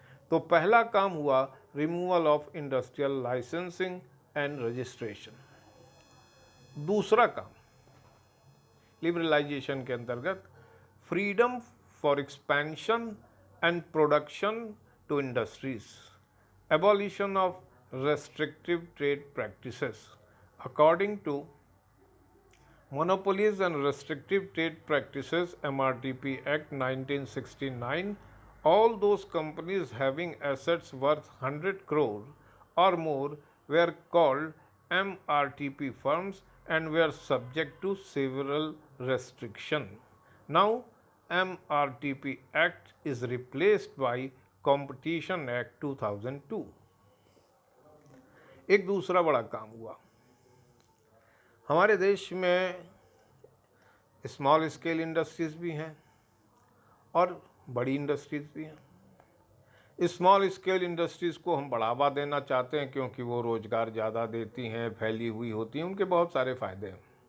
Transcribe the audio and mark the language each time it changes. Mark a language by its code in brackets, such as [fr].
[hi] तो पहला काम हुआ [en] Removal of industrial licensing and registration. [hi] दूसरा काम लिबरलाइजेशन के अंतर्गत [en] Freedom for expansion and production to industries, abolition of restrictive trade practices. According to Monopolies and Restrictive Trade Practices MRTP Act 1969, all those companies having assets worth 100 crore or more were called MRTP firms and were subject to several restrictions. Now, MRTP Act is replaced by competition act 2002। [hi] एक दूसरा बड़ा काम हुआ, हमारे देश में small scale industries भी हैं और बड़ी इंडस्ट्रीज भी हैं। स्मॉल स्केल इंडस्ट्रीज को हम बढ़ावा देना चाहते हैं क्योंकि वो रोजगार ज़्यादा देती हैं, फैली हुई होती हैं, उनके बहुत सारे फायदे हैं।